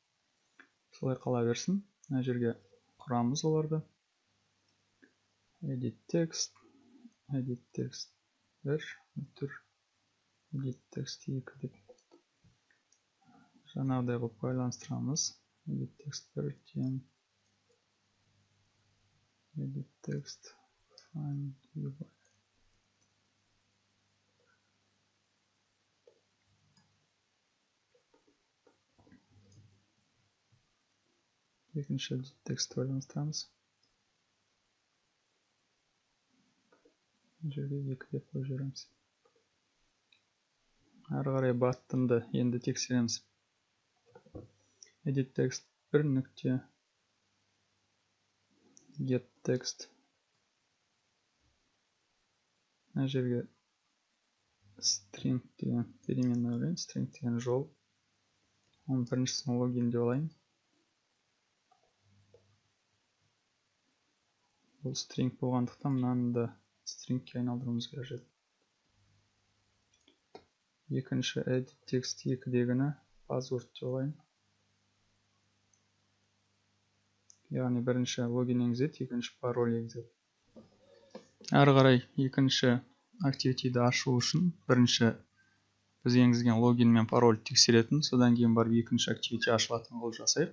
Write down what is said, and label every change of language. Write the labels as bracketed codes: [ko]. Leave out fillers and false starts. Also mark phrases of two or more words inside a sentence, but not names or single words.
[kk] Солай қала берсін. Мына жерге құрамыз оларды. [en] Edit text [kk] 1 тұр. [en] Edit text [kk] 2 деп. Жаңағыдай қылып байланыстырамыз. [en] Edit text 1 тен edit text find UI. [kk] Екінші [en] edit text [kk] байланыстырамыз. Жерге 2 деп қойып жібереміз. Ары қарай баттымды енді тексереміз. [en] Edit text 1 нүкте get text. [kk] Мына жерге string деген переменный алайын. String деген жол. Оның біріншісін логин деп алайын. Бұл string болғандықтан мынаны да stringке айналдыруымыз қажет. Екінші [en] edit text [kk] 2 дегені password деп алайын. Яғни бірінші логин енгізеді, екінші пароль енгізеді. Ары қарай екінші activity-ді ашу үшін бірінші біз енгізген логин мен пароль тексеретін, содан кейін барып екінші activity ашылатын қылып жасайық.